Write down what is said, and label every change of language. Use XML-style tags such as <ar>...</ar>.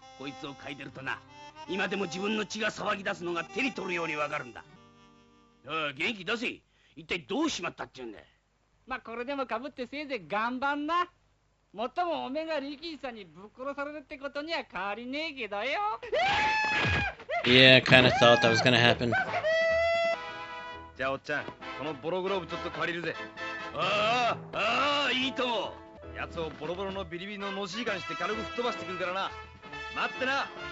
<ja>こいつを嗅いでるとな、今でも自分の血が騒ぎ出すのが手に取るようにわかるんだ。元気出せ。一体どうしまったって言うんだ。まあこれでもかぶってせいぜい頑張んな。もっともおめが力士さんにぶっ殺されるってことには変わりねえけどよ。</ja> <en>Yeah, kinda thought that was gonna happen.</en> <ja>じゃあおっちゃん、このボログローブちょっと借りるぜ。ああいいとも。やつをボロボロのビリビリののしいかにして軽く吹っ飛ばしてくるからな。待ってな。うわ</ja>